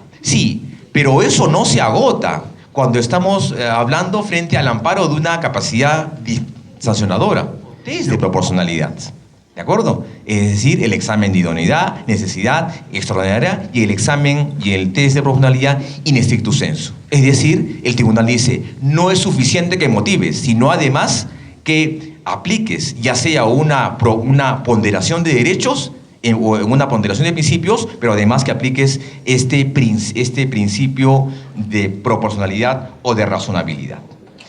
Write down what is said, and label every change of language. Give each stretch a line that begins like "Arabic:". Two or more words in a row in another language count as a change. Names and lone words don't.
Spanish: Sí, pero eso no se agota cuando estamos hablando frente al amparo de una capacidad sancionadora, test de proporcionalidad, ¿de acuerdo? Es decir, el examen de idoneidad, necesidad extraordinaria y el examen y el test de proporcionalidad
Latin: in stricto sensu.
Spanish: Es decir, el tribunal dice, no es suficiente que motives, sino además que apliques ya sea una ponderación de derechos o en una ponderación de principios, pero además que apliques este principio de proporcionalidad o de razonabilidad.